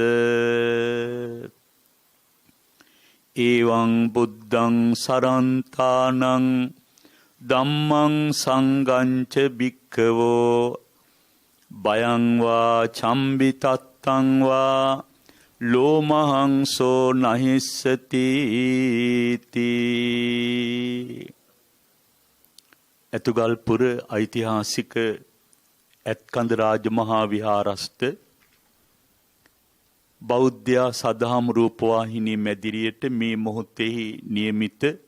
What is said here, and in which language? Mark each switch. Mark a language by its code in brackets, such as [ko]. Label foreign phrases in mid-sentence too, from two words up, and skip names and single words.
[pi] එවං බුද්ධං සරන්තානං ධම්මං සංඝං ච භික්ඛවෝ බයං වා චම්බිතත්තං වා ලෝමහංසෝ නහිස්සති තී. [si] ඇතුගල්පුර ඓතිහාසික ඇත්කඳ රාජමහා විහාරස්ථ බෞද්ධ සදහම් රූපවාහිනී මැදිරියට මේ මොහොතෙහි නියමිත